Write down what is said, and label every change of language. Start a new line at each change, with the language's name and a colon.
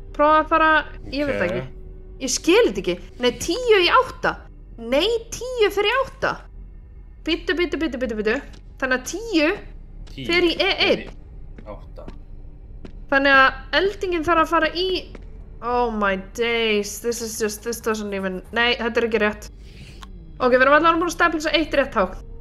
Icelandic: Prófa að fara, ég veit ekki. Ég skil þetta ekki. Nei, 10 í 8. Nei, 10 fyrir 8. Bíddu. Þannig að 10 fer í E1. 8. Þannig að eldingin þarf að fara í...
English: Oh my days, this doesn't even...
Icelandic: Nei, þetta er ekki rétt. Ok, við erum allavega búin að stapla eitt rétt hák.